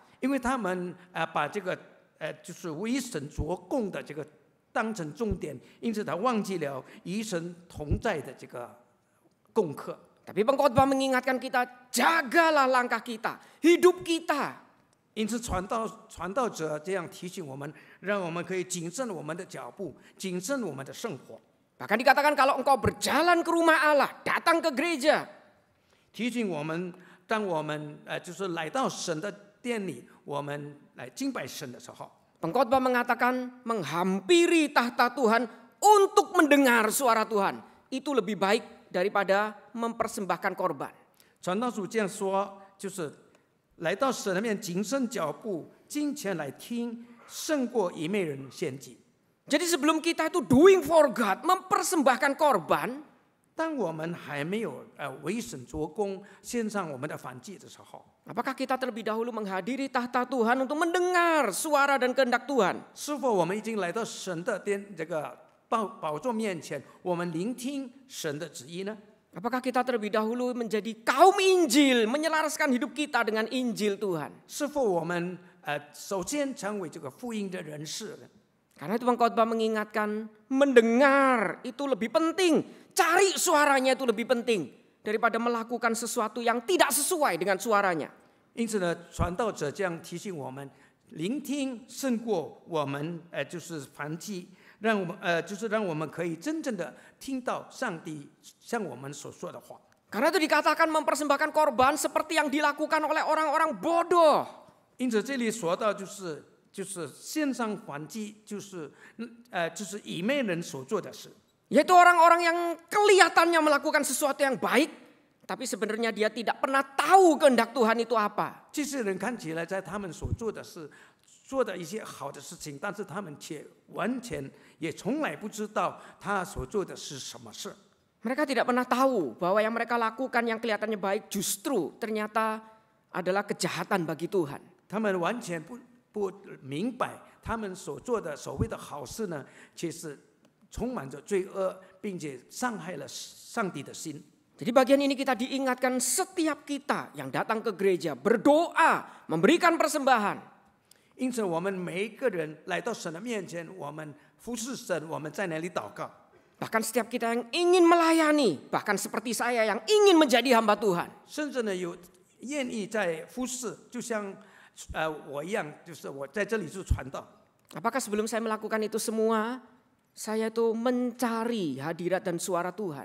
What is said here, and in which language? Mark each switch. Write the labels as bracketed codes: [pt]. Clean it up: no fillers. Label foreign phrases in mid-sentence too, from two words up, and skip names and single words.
[zh] 因为他们把这个就是为神做工的这个当成重点，因此他忘记了与神同在的这个功课。 [id] Tapi pengkhotbah mengingatkan kita, jagalah langkah kita, hidup kita. [zh] 因此传道者这样提醒我们，让我们可以谨慎我们的脚步，谨慎我们的生活。 [id] Bahkan dikatakan kalau engkau berjalan ke rumah Allah, datang ke gereja. [zh] 提醒我们，当我们就是来到神的殿里，我们来敬拜神的时候。 [id] Pengkhotbah mengatakan menghampiri tahta Tuhan untuk mendengar suara Tuhan. Itu lebih baik daripada mempersembahkan korban. [zh] 传道书这样说，就是来到神的面，谨慎脚步，金钱来听，胜过一昧人献祭。 [id] Jadi sebelum kita itu [en] doing for God, [id] mempersembahkan korban, [zh] 当我们还没有为神做工，献上我们的燔祭的时候， [id] apakah kita terlebih dahulu menghadiri tahta Tuhan untuk mendengar suara dan kehendak Tuhan? [zh] 是否我们已经来到神的这个宝座面前，我们聆听神的旨意呢？ [id] Apakah kita terlebih dahulu menjadi kaum Injil, menyelaraskan hidup kita dengan Injil Tuhan? [zh] 是否我们首先成为这个福音的人士呢？ [id] Karena itu pengkhotbah mengingatkan mendengar itu lebih penting, cari suaranya itu lebih penting daripada melakukan sesuatu yang tidak sesuai dengan suaranya. [zh] 因此呢，传道者这样提醒我们，聆听胜过我们就是燔祭，让我们就是让我们可以真正的听到上帝向我们所说的话。 [id] Karena itu dikatakan mempersembahkan korban seperti yang dilakukan oleh orang-orang bodoh. [zh] 因此这里说到就是献上燔祭，就是以昧人所做的事。 [id] Yaitu orang-orang yang kelihatannya melakukan sesuatu yang baik, tapi sebenarnya dia tidak pernah tahu kehendak Tuhan itu apa. [zh] 这些人看起来在他们所做的事，做的一些好的事情，但是他们却完全也从来不知道他所做的是什么事。 [id] Mereka tidak pernah tahu bahwa yang mereka lakukan yang kelihatannya baik justru ternyata adalah kejahatan bagi Tuhan. [zh] 他们完全不明白，他们所做的所谓的好事呢，其实充满着罪恶，并且伤害了上帝的心。 [id] Jadi bagian ini kita diingatkan setiap kita yang datang ke gereja berdoa, memberikan persembahan. [zh] 因此，我们每一个人来到神的面前，我们服侍神，我们在那里祷告。 [id] Bahkan setiap kita yang ingin melayani, bahkan seperti saya yang ingin menjadi hamba Tuhan. [zh] 甚至呢，有愿意在服侍，就像我一样，就是我在这里是传道。 [id] Apakah sebelum saya melakukan itu semua, saya itu mencari hadirat dan suara Tuhan?